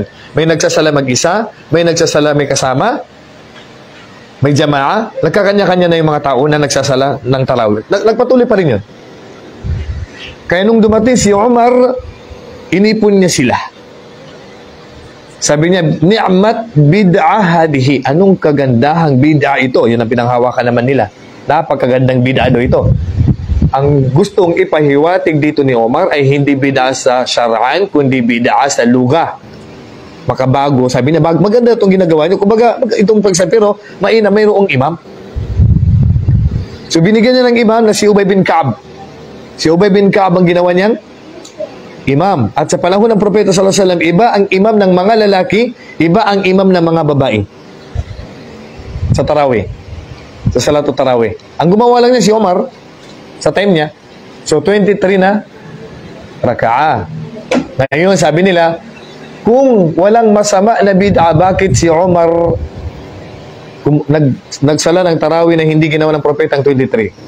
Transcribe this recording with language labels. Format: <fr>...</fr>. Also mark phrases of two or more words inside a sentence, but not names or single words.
<tl>May nagsasala mag-isa, may nagsasala may kasama, may jamaa, nagkakanya-kanya na yung mga tao na nagsasala ng tarawih. Nagpatuloy pa rin yun. Kaya nung dumating si Umar, inipon niya sila. Sabi niya,</tl> <ar>نعمت البدعة هذه.</ar> <tl>Anong kagandahang bid'ah ito? Yun ang pinanghawakan naman nila. Napakagandang bid'ah ito. Ang gustong ipahiwatig dito ni Umar ay hindi bid'ah sa syar'an, kundi bid'ah sa luga. Makabago. Sabi niya, maganda itong ginagawa niyo. Kumbaga, itong pagsabi, pero mayroong imam. So, binigyan niya ng imam na si Ubay bin Ka'ab. Si Ubay bin Ka'ab ang ginawa niyang imam. At sa panahon ng propeta</tl> <ar>صلى الله عليه وسلم,</ar> <tl>iba ang imam ng mga lalaki, iba ang imam ng mga babae. Sa tarawih. Sa Salatul Tarawih. Ang gumawa lang niya si Umar sa time niya. So, 23 na raka'ah. Ngayon, sabi nila, kung walang masama na bid'a, bakit si Umar nagsala ng tarawih na hindi ginawa ng propeta ang 23?</tl>